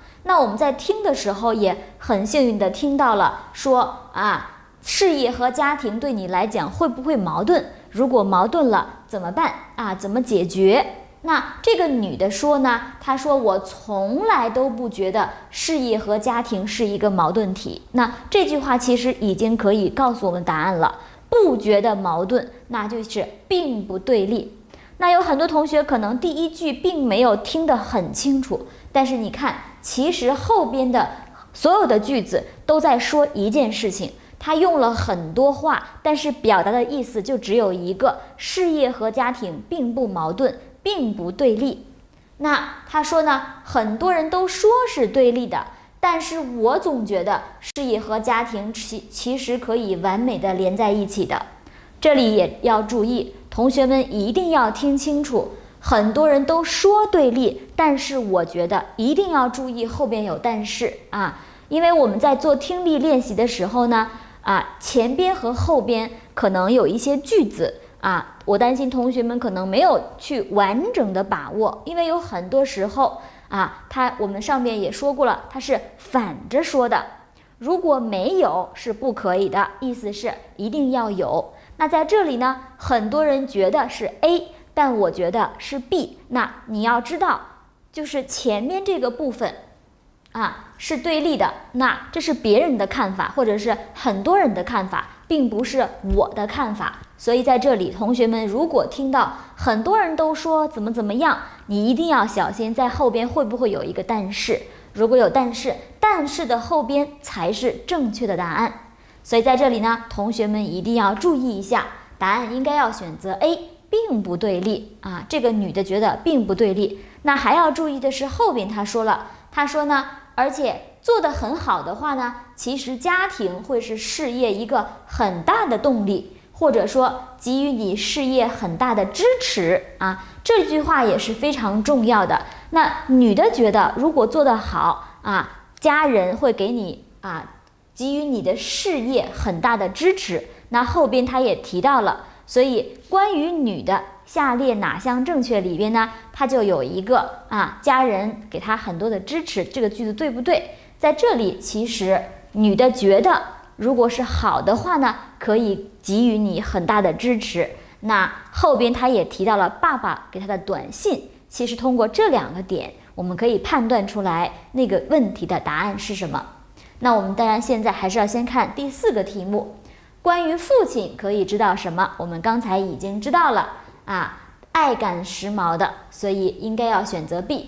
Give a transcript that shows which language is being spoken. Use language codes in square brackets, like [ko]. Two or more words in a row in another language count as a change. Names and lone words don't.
[zh] 那我們在聽的時候也很幸運的聽到了說事業和家庭對你來講會不會矛盾？如果矛盾了怎麼辦怎麼解決？那這個女的說呢，她說我從來都不覺得事業和家庭是一個矛盾體。那這句話其實已經可以告訴我們答案了，不覺得矛盾，那就是並不對立。那有很多同學可能第一句並沒有聽得很清楚，但是你看，其實後邊的所有的句子都在說一件事情。他用了很多話，但是表達的意思就只有一个：事業和家庭並不矛盾，並不對立。那他說呢，很多人都說是對立的，但是我總覺得事業和家庭其實可以完美的連在一起的。這裡也要注意，同學們一定要聽清楚，很多人都說對立，但是我覺得一定要注意後邊有但是因為我們在做聽力練習的時候呢前邊和後邊可能有一些句子我擔心同學們可能沒有去完整的把握，因為有很多時候我們上面也說過了，它是反着說的。如果沒有是不可以的，意思是一定要有。那在這裡呢，很多人覺得是 A， 但我覺得是 B。那你要知道， 就是前面这個部分是對立的，那這是別人的看法，或者是很多人的看法，並不是我的看法。所以在這裡，同學們如果聽到很多人都說怎麼樣，你一定要小心，在後邊會不會有一個但是。如果有但是的後邊才是正確的答案。所以在這裡呢，同學們一定要注意一下，答案應該要選擇 A， 並不對立這個女的覺得並不對立。那還要注意的是後邊他說呢，而且做得很好的話呢，其實家庭會是事業一個很大的動力，或者說給予你事業很大的支持這句話也是非常重要的。那女的覺得如果做得好家人會給你給予你的事業很大的支持。那後邊他也提到了，所以關於女的下列哪項正確裡邊呢，他就有一個家人給他很多的支持，這個句子對不對？在這裡其實女的覺得如果是好的話呢，可以給予你很大的支持。那後邊他也提到了爸爸給他的短信，其實通過這兩個點我們可以判斷出來那個問題的答案是什麼。那我們當然現在還是要先看第4個題目，關於父親可以知道什麼？我們剛才已經知道了愛趕時髦的，所以應該要選擇 B。